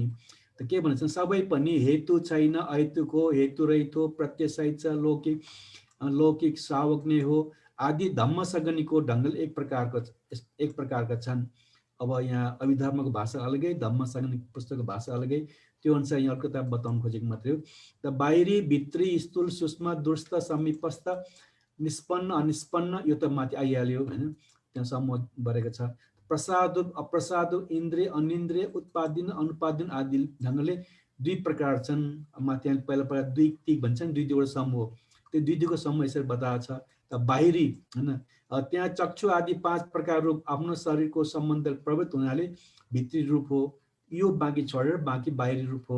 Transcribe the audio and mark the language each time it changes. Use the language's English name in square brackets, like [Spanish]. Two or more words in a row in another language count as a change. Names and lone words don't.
[Nepali] त के भन्छ, सबै पनि हेतु छैन, अहेतुक हो, हेतु रहित हो, प्रत्ययसहित छ, लौकिक सावक नै हो आदि धम्मसगनीको ढङ्गले एक प्रकारका छन्। अब यहाँ अभिधर्मको भाषा अलगै, धम्मसगनी पुस्तकको भाषा अलगै, त्यो अनुसार यहाँ अर्को बताउनु खोजेको मात्रै हो। त बाहिरी भित्री स्थूल सूक्ष्म दूरस्थ समीपस्थ निष्पन्न अनिष्पन्न यो त माथि आइहाल्यो होइन, त्यहाँ समूह बढेको छ। प्रसाद अप्रसाद इन्द्रिय अनिन्द्रिय उत्पादन अनुपादन आदि ढङ्गले 2 प्रकार छन्। माथि पहिला 2 भन्छन्, 2 समूह, त्यो 2 समूह यसरी बताएको छ। त बाहिरी होइन, त्यहाँ चक्षु आदि 5 प्रकार रूप आफ्नो शरीरको सम्बन्ध प्रवृत्त हुनाले भित्री रूप हो, यो बाँकी छोडेर बाँकी बाहिरी रूप हो।